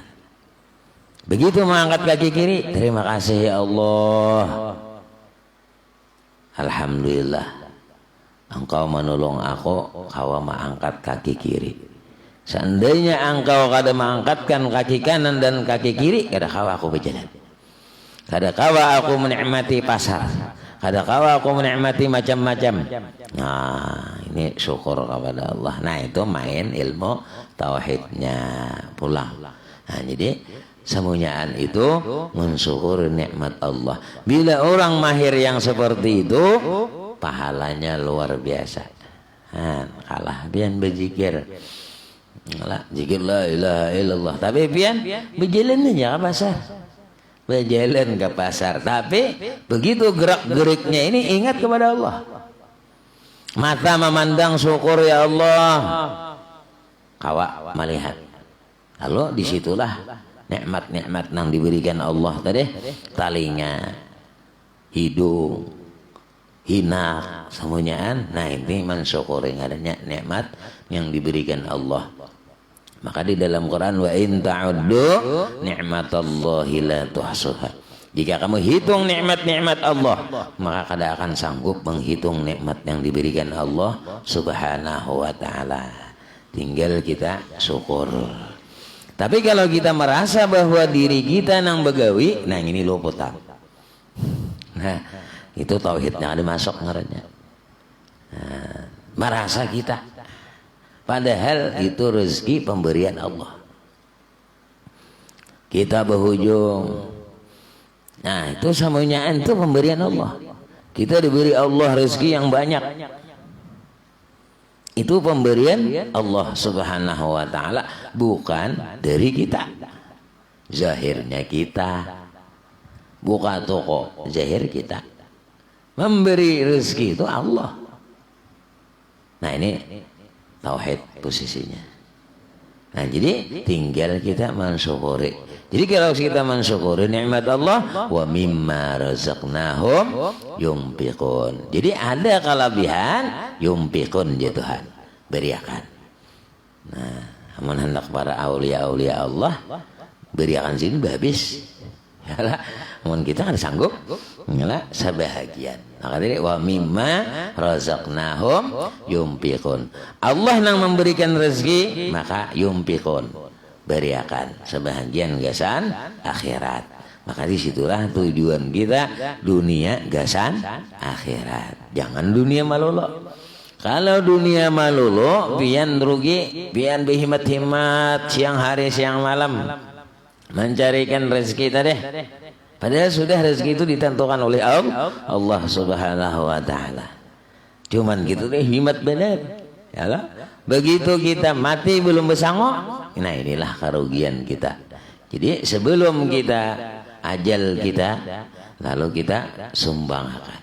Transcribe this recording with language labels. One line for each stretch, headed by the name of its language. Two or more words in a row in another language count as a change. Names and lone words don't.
Indonesian: Begitu mengangkat kaki kiri, terima kasih ya Allah, Alhamdulillah Engkau menolong aku kawa mengangkat kaki kiri.
Banjar: Seandainya engkau kada mengangkatkan kaki kanan dan kaki kiri, kada kawa aku berjalan, kada kawa aku menikmati pasar, kada kawa aku menikmati macam-macam.
Indonesian: Nah ini syukur kepada Allah. Nah itu main ilmu tauhidnya pulang. Nah jadi semuanya itu mensyukur nikmat Allah. Bila orang mahir yang seperti itu pahalanya luar biasa. Kalah pian berzikir, zikir
Arabic: لا إله إلا الله,
Indonesian: tapi pian berjalan aja ke pasar, berjalan ke pasar, tapi begitu gerak-geriknya ini ingat kepada Allah. Mata memandang syukur ya Allah, kawa melihat, lalu disitulah nikmat-nikmat yang diberikan Allah tadi, talinga, hidung, hina, semuanya. Nah ini mensyukuri adanya nikmat yang diberikan Allah. Maka di dalam Quran
Arabic: وإن تعدوا نعمة الله لا تحصوها.
Indonesian: Jika kamu hitung nikmat-nikmat Allah, maka kada akan sanggup menghitung nikmat yang diberikan Allah
Arabic: سبحانه وتعالى.
Indonesian: Tinggal kita syukur. Tapi kalau kita merasa bahwa diri kita nang begawi, nah ini luput. Nah, itu tauhidnya ada masuk ngarannya. Nah, merasa kita, padahal itu rezeki pemberian Allah. Kita berhujung, nah itu semuanya itu pemberian Allah. Kita diberi Allah rezeki yang banyak. Itu pemberian Allah
Arabic: سبحانه وتعالى,
Indonesian: bukan dari kita. Zahirnya kita, buka toko, zahir kita. Memberi rezeki itu Allah. Nah ini tauhid posisinya. Nah, jadi tinggal kita mensyukuri. Jadi kalau kita mensyukuri nikmat Allah,
Arabic: ومما رزقناهم ينفقون.
Indonesian: Jadi ada kelebihan yunfiqun ya Tuhan, beriakan.
Banjar: Nah, amun hendak para aulia-aulia Allah beriakan sini habis. Yalah, amun kita kan sanggup, yalah sebahagian.
Indonesian: Maka tadi
Arabic: ومما رزقناهم ينفقون.
Indonesian: Allah yang memberikan rezeki, maka yunfiqun, beriakan sebahagian gasan akhirat. Maka disitulah tujuan kita, dunia gasan akhirat.
Banjar: Jangan dunia malolo. Kalau dunia malolo, pian rugi, pian berhimat-himat siang hari siang malam mencarikan rezeki tadi.
Indonesian: Padahal sudah rezeki itu ditentukan oleh Allah
Arabic: سبحانه وتعالى.
Indonesian: Cuman gitu deh himat benar. Ya, begitu kita mati belum bersangok, nah inilah kerugian kita. Jadi sebelum kita ajal kita, lalu kita sumbangkan.